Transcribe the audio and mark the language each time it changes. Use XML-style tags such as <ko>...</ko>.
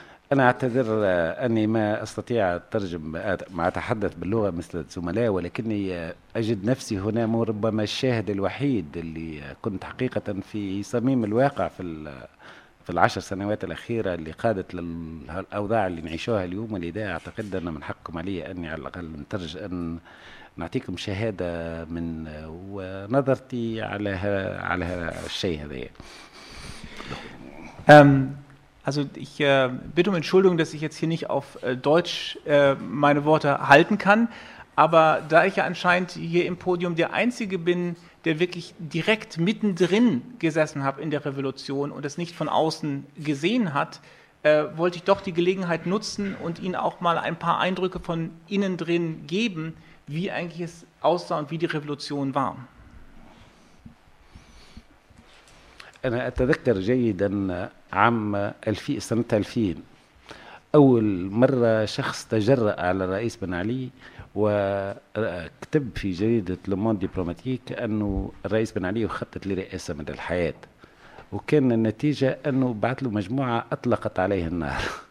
<ar>أنا أعتذر أني ما أستطيع ترجم ما أتحدث باللغة مثل الزملاء ولكني أجد نفسي هنا ربما الشاهد الوحيد اللي كنت حقيقة في صميم الواقع في العشر سنوات الأخيرة اللي قادت للأوضاع اللي نعيشوها اليوم ولذا أعتقد أن من حقكم علي أني على الأقل أن نعطيكم شهادة من ونظرتي على الشيء هذا.</ar> <de>Also ich bitte um Entschuldigung, dass ich jetzt hier nicht auf Deutsch meine Worte halten kann, aber da ich ja anscheinend hier im Podium der Einzige bin, der wirklich direkt mittendrin gesessen habe in der Revolution und es nicht von außen gesehen hat, wollte ich doch die Gelegenheit nutzen und Ihnen auch mal ein paar Eindrücke von innen drin geben, wie eigentlich es aussah und wie die Revolution war.</de> <ar>أنا أتذكر جيدا عام سنة 2000 أول مرة شخص تجرأ على الرئيس بن علي وكتب في جريدة لومون ديبلوماتيك أنه الرئيس بن علي يخطط لرئاسة مدى الحياة وكان النتيجة أنه بعث له مجموعة أطلقت عليه النار</ar>